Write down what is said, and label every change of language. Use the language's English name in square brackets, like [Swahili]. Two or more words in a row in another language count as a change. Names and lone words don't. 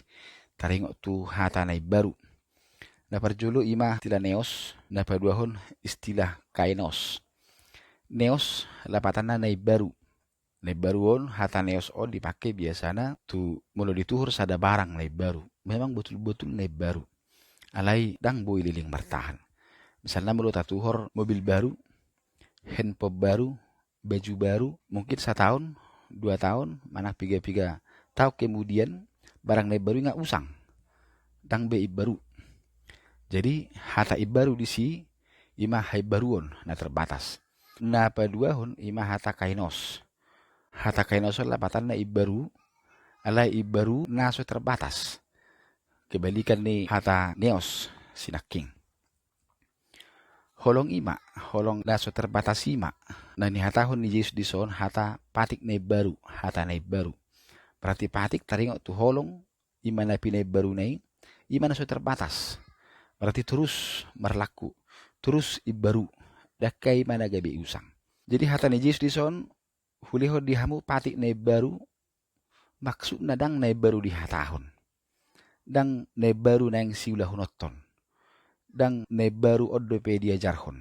[Batak Toba] Taringo tu hata na baru. Na parjulu ima istilah neos, na paduahon istilah kainos. Neos lapatan na baru. Na baruon hata neos on dipakai biasana tu mulu dituhur sada barang na baru. [Indonesian] Memang betul-betul [Batak Toba] na baru. Alai dang boy liling martahan. [Indonesian] Misalnya [Batak Toba] mulu tatuhur [Indonesian] mobil baru, handphone baru, baju baru, mungkin 1 tahun, 2 tahun, [Batak Toba] mana piga-piga tahu [Indonesian] kemudian barang [Batak Toba] na baru [Indonesian] nggak usang. [Batak Toba] Dang be baru. Jadi hata baru di si ima hai baruon na terbatas. Na paduahon ima hata kainos. Hata kainos lapatan na ibaru, alai ibaru naso terbatas. Kebalikan ni hata neos sinaking. Holong ima, holong naso terbatas ima. Na ni hatahon ni Yesus dison hata patik na baru, hata na baru. Berarti patik taringo tu holong ima na pinay baru na ima naso terbatas. Berarti terus merlaku, terus ibaru, dakai mana gabi usang. Jadi hata ni Yesus dison huliho dihamu patik na baru, maksud na dang na baru di hatahon. Dang na baru na yang siulahunoton. Dang na baru odope diajarhon.